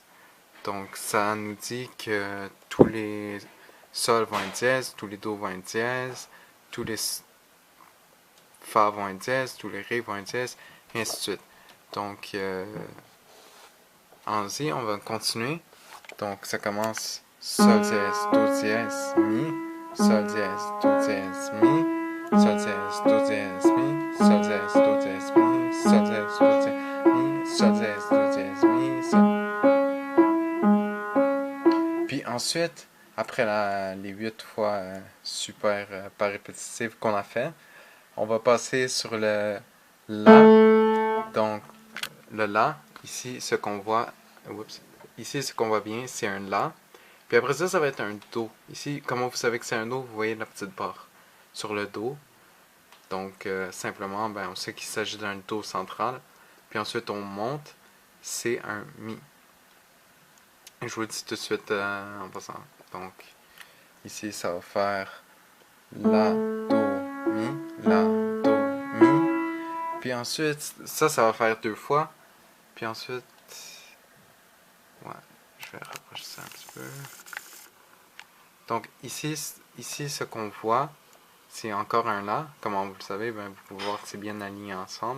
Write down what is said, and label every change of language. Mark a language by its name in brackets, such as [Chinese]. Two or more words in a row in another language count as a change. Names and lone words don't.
[French] Donc ça nous dit que tous les sols vont être dièse, tous les do vont être dièse, tous les fa vont être dièse, tous les ré vont être dièse, et ainsi de suite. Donc allons-y, on va continuer. Donc ça commence sol dièse, do dièse, mi, sol dièse, do dièse, mi, sol dièse, do dièse, mi, sol dièse, do dièse, mi, sol dièse, do dièse, mi, sol dièse, do dièse, mi, sol. Puis ensuite, après les 8 fois super pas répétitives qu'on a fait, on va passer sur le la. Donc le la, ici ce qu'on voit, ici ce qu'on voit bien, c'est un la. Puis après ça, ça va être un do. Ici, comment vous savez que c'est un do? Vous voyez la petite barre sur le do. Donc, simplement, ben, on sait qu'il s'agit d'un do central. Puis ensuite, on monte. C'est un mi. Et je vous le dis tout de suite en passant. Donc, ici, ça va faire la, do, mi, la, do, mi. Puis ensuite, ça va faire 2 fois. Puis ensuite, ouais, je vais rapprocher ça un petit peu. Donc, ici ce qu'on voit, c'est encore un La. Comment vous le savez, ben, vous pouvez voir que c'est bien aligné ensemble.